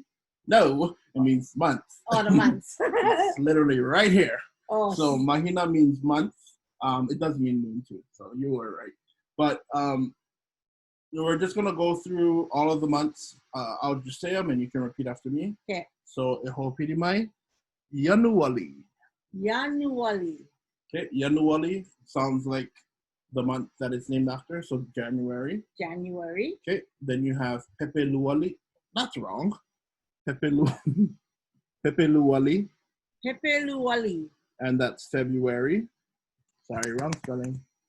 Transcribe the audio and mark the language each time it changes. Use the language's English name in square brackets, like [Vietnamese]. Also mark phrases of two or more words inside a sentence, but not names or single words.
[English] No, it means month. Oh, the months. It's literally right here. Oh. So mahina means month. It does mean moon too, so you were right. But we're just gonna go through all of the months. I'll just say them and you can repeat after me. Okay. [Hawaiian] So mai, Januari. Januari. [English] Okay, Januari sounds like the month that it's named after, so January. January. Okay, then you have Pepeluali. That's wrong. Pepeluali. [Hawaiian] Pepeluali. [English] And that's February. Sorry, wrong spelling.